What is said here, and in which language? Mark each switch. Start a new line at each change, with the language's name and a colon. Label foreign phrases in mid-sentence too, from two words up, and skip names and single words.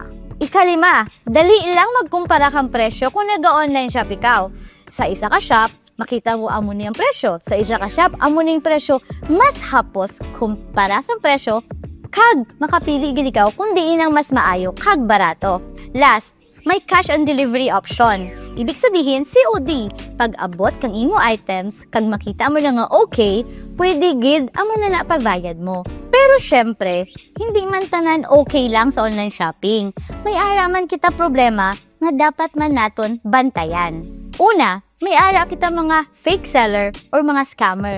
Hiligaynon: Ikalima, dali lang magkumpara kang presyo kung nag-online shop ikaw. Sa isa ka shop, makita mo amo niyang presyo. Sa isa ka shop, amo niyang presyo mas hapos kumpara sa presyo, kag makapili gid ikaw kung diin ang mas maayo kag barato.
English: Last, may cash on delivery option.
Filipino: Ibig sabihin, COD.
Hiligaynon: Pag abot kang imo items, kag makita mo na nga okay, pwede gid amo na pagbayad mo. Pero syempre, hindi man tanan okay lang sa
English: online shopping.
Hiligaynon: May araman kita problema nga dapat man naton bantayan. Una, may ara kita mga
English: fake seller
Hiligaynon: or mga scammer.